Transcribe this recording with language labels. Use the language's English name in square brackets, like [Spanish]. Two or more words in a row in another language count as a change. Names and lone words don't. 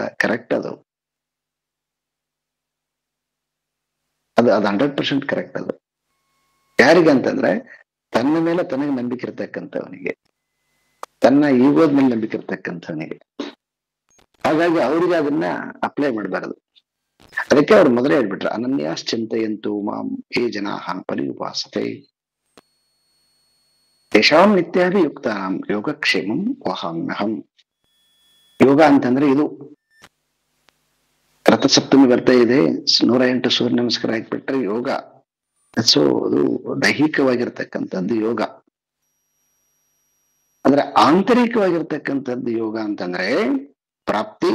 [Kannada] ಕರೆಕ್ಟ್ ಅದು 100% ಕರೆಕ್ಟ್ ಅದು. ಯಾರಿಗಂತಂದ್ರೆ ತನ್ನ ಮೇಲೆ ತನಗೆ ನಂಬಿಕೆ ಇರ್ತಕ್ಕಂಥವನಿಗೆ, ತನ್ನ ಈಗೋದ ಮೇಲೆ ನಂಬಿಕೆ ಇರ್ತಕ್ಕಂಥವನಿಗೆ. ಹಾಗಾಗಿ ಅವ್ರಿಗೆ ಅದನ್ನ ಅಪ್ಲೈ ಮಾಡಬಾರದು. ಅದಕ್ಕೆ ಅವ್ರು ಮೊದಲೇ ಹೇಳ್ಬಿಟ್ರು, [Sanskrit] ಅನನ್ಯಾಶ್ಚಿಂತಯಂತು ಮಾಂ ಯೇ ಜನಾಃ ಪರ್ಯುಪಾಸತೆ ತೇಷಾಂ ನಿತ್ಯಾಭಿಯುಕ್ತಾನಾಂ ಯೋಗಕ್ಷೇಮಂ ವಹಾಮ್ಯಹಂ. [Kannada] ಯೋಗ ಅಂತಂದ್ರೆ ಇದು. ರಥಸಪ್ತಮಿ ಬರ್ತಾ ಇದೆ, 108 ಸೂರ್ಯ ನಮಸ್ಕಾರ ಹಾಕ್ಬಿಟ್ರೆ ಯೋಗ. ಸೊ ಅದು ದೈಹಿಕವಾಗಿರ್ತಕ್ಕಂಥದ್ದು ಯೋಗ. ಅಂದ್ರೆ ಆಂತರಿಕವಾಗಿರ್ತಕ್ಕಂಥದ್ದು ಯೋಗ ಅಂತಂದ್ರೆ ಪ್ರಾಪ್ತಿ.